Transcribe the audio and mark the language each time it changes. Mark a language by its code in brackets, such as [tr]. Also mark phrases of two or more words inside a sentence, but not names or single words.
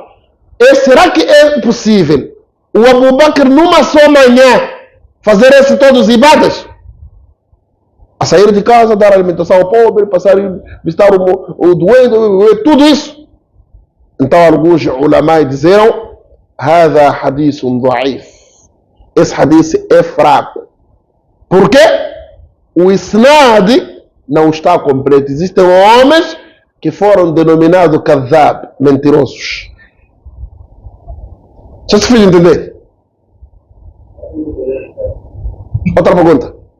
[pt] Será que é possível o Abu Bakr numa só manhã fazer esse todos os ibadas? sair de casa, dar alimentação ao pobre, passar visitar o doente, tudo isso. Então alguns ulamai disseram: [ar] هذا حديث ضعيف. [pt] Esse hadith é fraco. Por quê? O isnad não está completo. Existem homens que foram denominados kadhab, mentirosos. Já se fez entender? Outra pergunta.